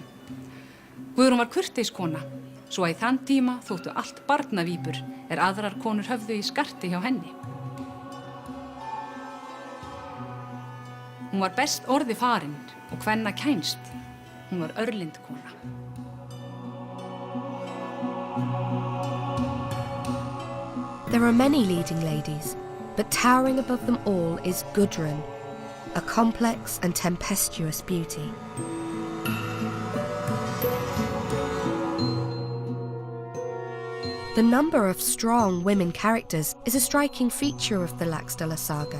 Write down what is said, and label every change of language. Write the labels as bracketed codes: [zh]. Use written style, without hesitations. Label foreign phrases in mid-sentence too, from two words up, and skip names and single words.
[is] Guðrún var kurteiskona, svo að í þann tíma þóttu allt barnavípur aðrar konur höfðu í skarti hjá henni. Hún var best orði farin og kvenna kænst. Hún var örlynd kona. [en] There are many leading ladies, but towering above them all is Gudrun, a complex and tempestuous beauty. The number of strong women characters is a striking feature of the Laxdæla saga.